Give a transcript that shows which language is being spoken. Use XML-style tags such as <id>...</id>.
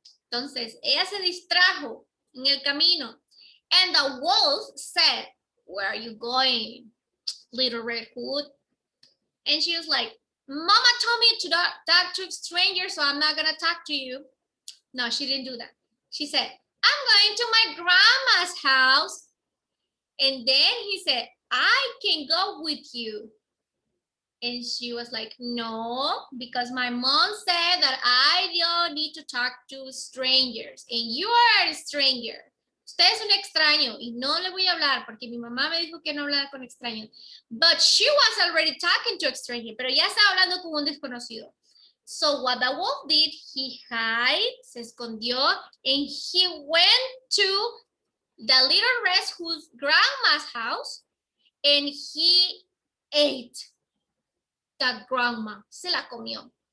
<es>Entonces, ella se distrajo en el camino.</es> <en>And the wolf said, where are you going, Little Red Hood? And she was like, Mama told me to not talk to strangers, so I'm not going to talk to you. No, she didn't do that. She said, I'm going to my grandma's house. And then he said, I can go with you. And she was like, no, because my mom said that I don't need to talk to strangers. And you are a stranger.</en> <es>Usted es un extraño y no le voy a hablar porque mi mamá me dijo que no hablar con extraños.</es> <en>But she was already talking to a stranger,</en> <es>pero ya estaba hablando con un desconocido.</es> <en>So what the wolf did, he hid,</en> <es>se escondió,</es> <en>and he went to the Little Red Hood's grandma's house, and he ate the grandma.</en> <es>Se la comió.</es>